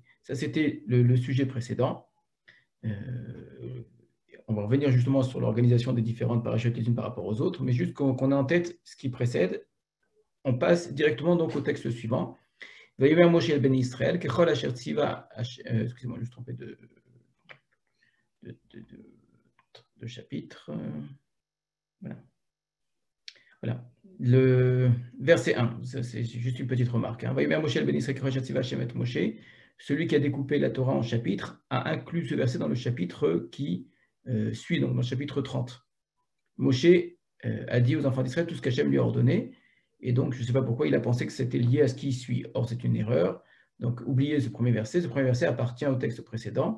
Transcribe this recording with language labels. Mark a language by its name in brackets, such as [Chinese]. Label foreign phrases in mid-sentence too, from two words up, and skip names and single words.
[French] Ça, c'était le sujet précédent. On va revenir justement sur l'organisation des différentes parachutes les unes par rapport aux autres, mais juste qu'on ait en tête ce qui précède, on passe directement donc au texte suivant. [Hebrew] ויאמר משה אל בני ישראל ככל אשר צוה, [French] excusez-moi, je me suis trompé de chapitre. Voilà. Le verset 1, c'est juste une petite remarque. [Hebrew] ויאמר משה אל בני ישראל ככל אשר צוה השם את משה, [French] celui qui a découpé la Torah en chapitres, a inclus ce verset dans le chapitre qui suit, donc dans le chapitre 30. Moshe a dit aux enfants d'Israël tout ce qu'Hachem lui a ordonné, et donc je ne sais pas pourquoi il a pensé que c'était lié à ce qui suit. Or, c'est une erreur. Donc, oubliez ce premier verset. Ce premier verset appartient au texte précédent.